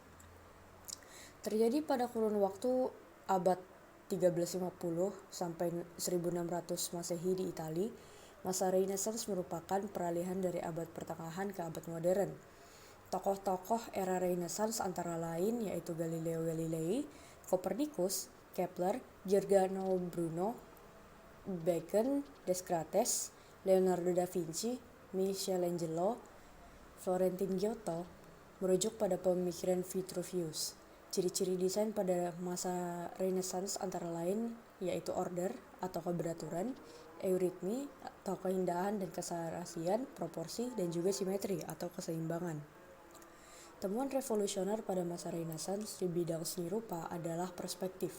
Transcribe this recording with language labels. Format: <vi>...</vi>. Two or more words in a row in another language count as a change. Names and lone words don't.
<id>Terjadi pada kurun waktu abad 1350 sampai 1600 Masehi di Italia. Masa Renaissance merupakan peralihan dari abad pertengahan ke abad modern. Tokoh-tokoh era Renaissance antara lain yaitu Galileo Galilei, Copernicus, Kepler, Giordano Bruno, Bacon, Descartes, Leonardo da Vinci, Michelangelo, Florentine Giotto merujuk pada pemikiran Vitruvius. Ciri-ciri desain pada masa Renaissance antara lain yaitu order atau keberaturan, euritmi atau keindahan dan keserasian, proporsi, dan juga simetri atau keseimbangan. Temuan revolusioner pada masa Renaissance di bidang seni rupa adalah perspektif.</id>